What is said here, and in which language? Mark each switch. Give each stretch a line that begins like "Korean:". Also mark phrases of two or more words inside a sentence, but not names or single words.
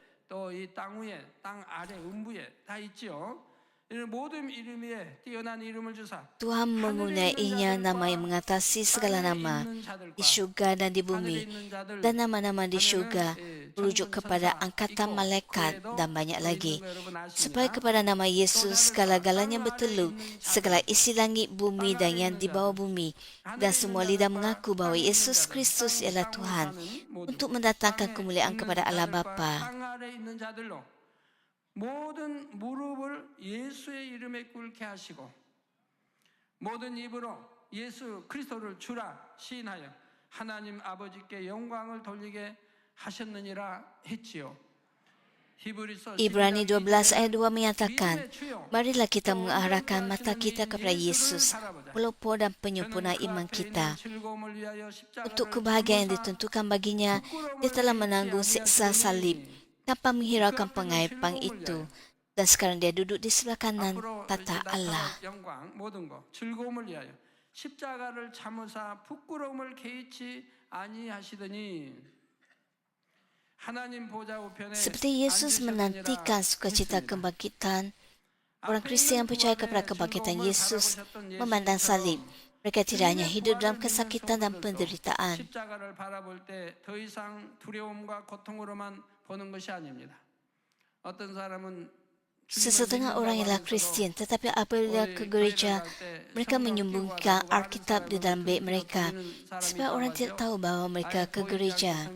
Malay: Tuhan mempunyainya nama yang mengatasi segala nama di syurga dan di bumi, dan nama-nama di syurga merujuk kepada angkatan malaikat dan banyak lagi, supaya kepada nama Yesus segala-galanya bertelur, segala isi langit, bumi dan yang di bawah bumi, dan semua lidah mengaku bahawa Yesus Kristus ialah Tuhan, untuk mendatangkan kemuliaan kepada Allah Bapa.
Korean: 모든 무릎을 예수의 이름에 꿇게 하시고 모든 입으로 예수 그리스도를 주라 시인하여 하나님 아버지께 영광을 돌리게 하셨느니라 했지요.
Malay: Ibrani 12 ayat 2 menyatakan, marilah kita mengarahkan mata kita kepada Yesus, pelopor dan penyempurna iman kita. Untuk kebahagiaan yang ditentukan baginya, dia telah menanggung siksa salib tanpa menghiraukan pengahipan itu, dan sekarang dia duduk di sebelah kanan tata Allah.
Korean: 십자가를 참으사 부끄러움을 개의치 아니하시더니
Malay: seperti Yesus menantikan sukacita kebangkitan, orang Kristian yang percaya kepada kebangkitan Yesus memandang salib. Mereka tidak hanya hidup dalam kesakitan dan penderitaan. Sesetengah orang ialah Kristian, tetapi apabila ke gereja, mereka menyembunyikan Alkitab di dalam beg mereka, supaya orang tidak tahu bahawa mereka ke gereja.